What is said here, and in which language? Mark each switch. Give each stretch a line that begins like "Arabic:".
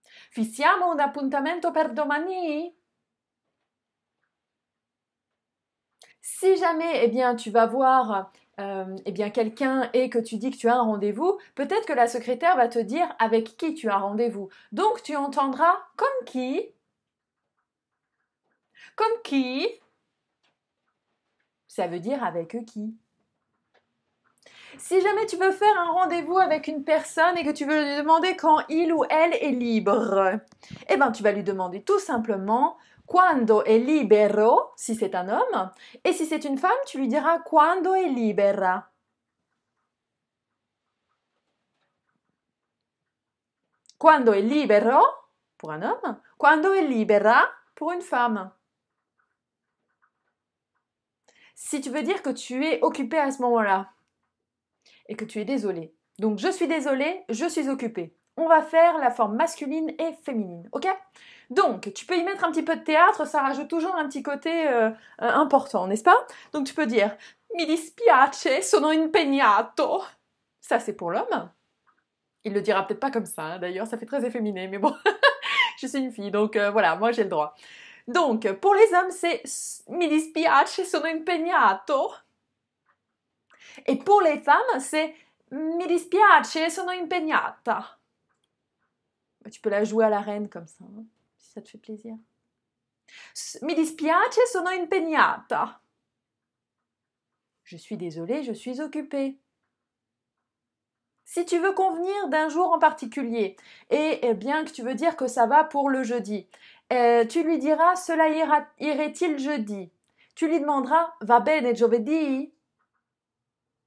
Italian: Fissiamo un appuntamento per domani?
French: Si jamais, eh bien, tu vas voir eh bien, quelqu'un et que tu dis que tu as un rendez-vous, peut-être que la secrétaire va te dire avec qui tu as rendez-vous. Donc, tu entendras comme qui? Comme qui? Ça veut dire avec qui? Si jamais tu veux faire un rendez-vous avec une personne et que tu veux lui demander quand il ou elle est libre, eh bien, tu vas lui demander tout simplement
Italian: quando è libero,
French: si c'est un homme, et si c'est une femme, tu lui diras
Italian: quando è libera. Quando è libero,
French: pour un homme,
Italian: quando è libera,
French: pour une femme. Si tu veux dire que tu es occupé à ce moment-là et que tu es désolé. Donc, je suis désolée, je suis occupée. On va faire la forme masculine et féminine, ok? Donc, tu peux y mettre un petit peu de théâtre, ça rajoute toujours un petit côté important, n'est-ce pas? Donc, tu peux dire
Italian: mi dispiace, sono impegnato.
French: Ça, c'est pour l'homme. Il le dira peut-être pas comme ça, hein, d'ailleurs, ça fait très efféminé, mais bon, je suis une fille, donc voilà, moi j'ai le droit. Donc, pour les hommes, c'est
Italian: mi dispiace, sono impegnato.
French: Et pour les femmes, c'est
Italian: mi dispiace, sono impegnata.
French: Tu peux la jouer à la reine comme ça, hein, si ça te fait plaisir.
Italian: Mi dispiace, sono impegnata.
French: Je suis désolée, je suis occupée. Si tu veux convenir d'un jour en particulier, et bien que tu veux dire que ça va pour le jeudi, tu lui diras « Cela irait-il jeudi ?» Tu lui demanderas «
Italian: Va bene giovedì ?»